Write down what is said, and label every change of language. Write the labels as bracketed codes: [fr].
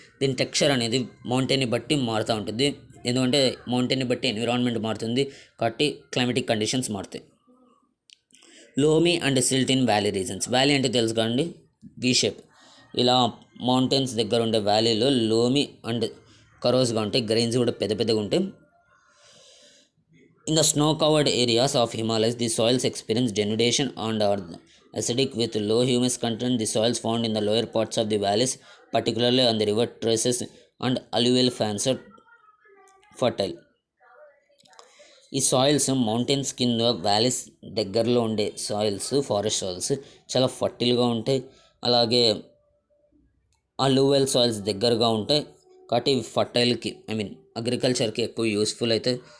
[te] దీని టెక్స్చర్ అనేది మౌంటైన్ని బట్టి మారుతూ ఉంటుంది. ఎందుకంటే మౌంటైన్ని బట్టి ఎన్విరాన్మెంట్ మారుతుంది కాబట్టి క్లైమేటిక్ కండిషన్స్ మారుతాయి. [en] Loamy and silt in valley regions. [te] Valley అంటే తెలుసు కదండి, వి షేప్. ఇలా మౌంటైన్స్ దగ్గర ఉండే వ్యాలీలో లోమీ అండ్ కరోస్గా ఉంటాయి, గ్రెయిన్స్ కూడా పెద్ద పెద్దగా ఉంటాయి. [en] In the snow-covered areas of Himalayas, the soils experience denudation and are acidic with low humus content. The soils found in the lower parts of the valleys, particularly on the river traces and alluvial fans, are fertile. [te] ఈ soils mountains కింద valleys దగ్గరలో ఉండే soils, forest soils చాలా ఫర్టిల్గా ఉంటాయి. అలాగే అల్యూవల్ soils దగ్గరగా ఉంటాయి కాబట్టి ఇవి ఫర్టైల్కి అగ్రికల్చర్కి ఎక్కువ యూస్ఫుల్ అవుతాయి.